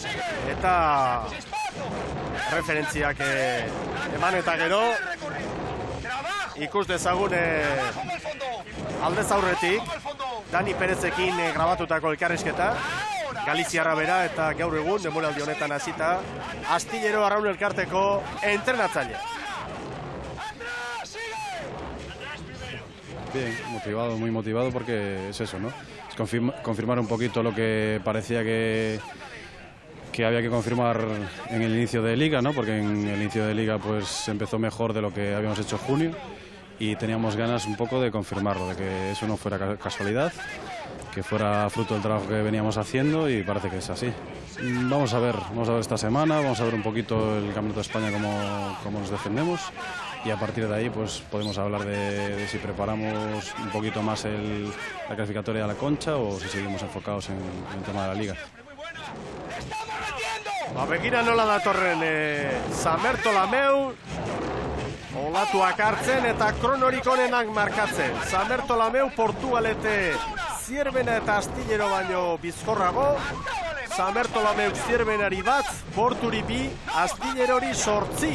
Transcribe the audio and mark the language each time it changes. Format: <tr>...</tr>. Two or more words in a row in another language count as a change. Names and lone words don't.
<eu>eta referentziak eman eta gero ikus dezagun aldez aurretik Dani Perezekin grabatutako elkarrizketa, Galiziarra bera eta gaur egun denboraldi honetan hasita Astillero Arraun Elkarteko entrenatzaile.</eu> <es>Bien, motivado, muy motivado porque es eso, ¿no? Es confirmar un poquito lo que parecía que había que confirmar en el inicio de Liga, ¿no? Porque en el inicio de Liga pues empezó mejor de lo que habíamos hecho en junio y teníamos ganas un poco de confirmarlo, de que eso no fuera casualidad, que fuera fruto del trabajo que veníamos haciendo y parece que es así. Vamos a ver esta semana, vamos a ver un poquito el Campeonato de España cómo nos defendemos y a partir de ahí pues podemos hablar de si preparamos un poquito más la clasificatoria a la Concha o si seguimos enfocados en el tema de la Liga.</es> <eu>Begira nola datorren Samertolameu olatuak hartzen eta kronorik onenak markatzen. Samertolameu Portugalete Zierbena eta Astillero baino bizkorrago. Samertolameu Zierbenari bat, Porturi bi, Astillerori 8.</eu>